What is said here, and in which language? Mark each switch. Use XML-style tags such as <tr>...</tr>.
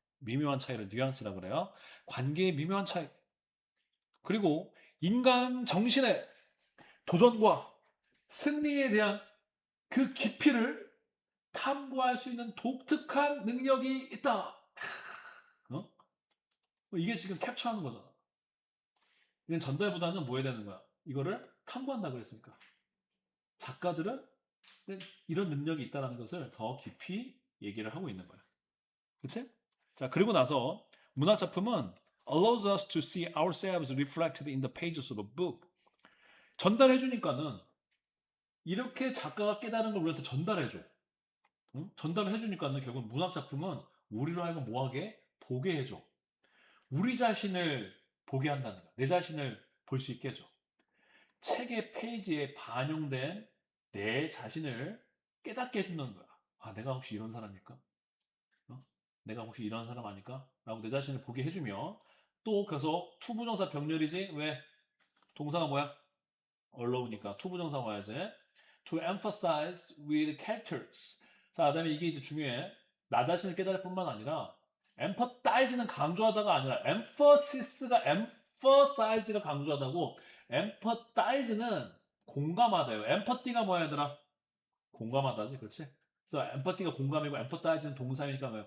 <ko>미묘한 차이를 뉘앙스라고 그래요. 관계의 미묘한 차이. 그리고 인간 정신의 도전과 승리에 대한 그 깊이를 탐구할 수 있는 독특한 능력이 있다. 어? 이게 지금 캡처하는 거잖아. 이건 전달보다는 뭐 해야 되는 거야? 이거를 탐구한다 그랬으니까. 작가들은 이런 능력이 있다는 것을 더 깊이 얘기를 하고 있는 거야. 그치? 자, 그리고 나서 문학 작품은</ko> <en>allows us to see ourselves reflected in the pages of a book.</en> <ko>전달해 주니까는 이렇게 작가가 깨달은 걸 우리한테 전달해 줘. 응? 전달을 해 주니까는 결국 문학 작품은 우리로 하여금 뭐하게 보게 해 줘. 우리 자신을 보게 한다는 거야. 내 자신을 볼 수 있게 해줘. 책의 페이지에 반영된 내 자신을 깨닫게 해주는 거야. 아, 내가 혹시 이런 사람일까? 어? 내가 혹시 이런 사람 아닐까? 라고 내 자신을 보게 해주며 또 계속 투부정사 병렬이지? 왜? 동사가 뭐야? allow니까 투부정사 와야지.</ko> <en>To emphasize with characters.</en> <ko>자, 그다음에 이게 이제 중요해. 나 자신을 깨달을 뿐만 아니라 emphasize는 강조하다가 아니라 emphasiz가 강조하다고. empathize는 공감하다요. empathy가 뭐야 얘들아? 공감하다지, 그렇지? 그래서 empathy가 공감이고 empathize는 동사니까 뭐야?</ko>